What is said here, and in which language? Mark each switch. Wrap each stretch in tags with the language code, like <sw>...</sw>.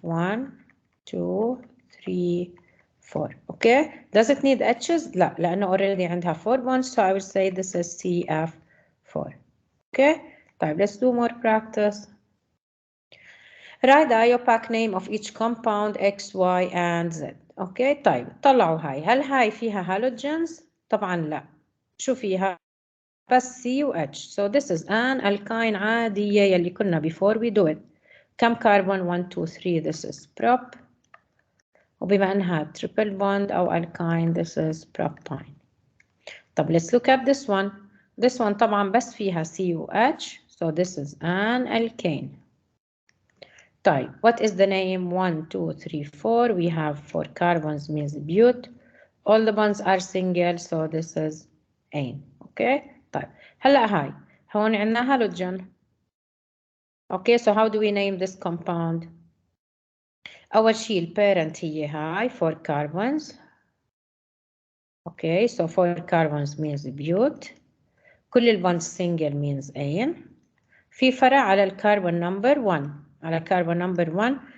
<en>1, 2, 3, 4. Okay. Does it need H's?</en> <ar>لا, لأنه</ar> <en>already</en> <ar>عندها</ar> <en>4 bonds, so I will say this is CF4. Okay. طيب, let's do more practice. Write the IUPAC name of each compound X, Y, and Z.</en> <ar>Okay. طيب, طلعوا هاي. هل هاي فيها halogens؟ طبعا لا. شو فيها؟ بس C و H.</ar> <en>So this is an alkyne</en> <ar>عادية يلي كنا</ar> <en>before we do it.</en> <ar>كم كربون؟</ar> <en>1, 2, 3. This is prop.</en> <ar>وبما أنها</ar> <en>triple bond</en> <ar>أو</ar> <en>alkyne, this is propyne.</en> <ar>طب</ar> <en>let's look at this one. This one</en> <ar>طبعا بس فيها</ar> <en>C و H. So this is an alkane.</en> <ar>طيب,</ar> <en>what is the name? 1, 2, 3, 4. We have 4 carbons means bute. All the bonds are single, so this is ane. Okay.</en> <ar>طيب, هلا هاي هون عندنا</ar> <en>halogen. Okay, so how do we name this compound?</en> <ar>أول شيء الparent هي هاي 4 carbons.</ar> <en>Okay, so 4 carbons means bute.</en> <ar>كل</ar> <en>البونds single means ane.</en> <ar>في فرع على الكربون number 1. على الكربون number 1.</ar>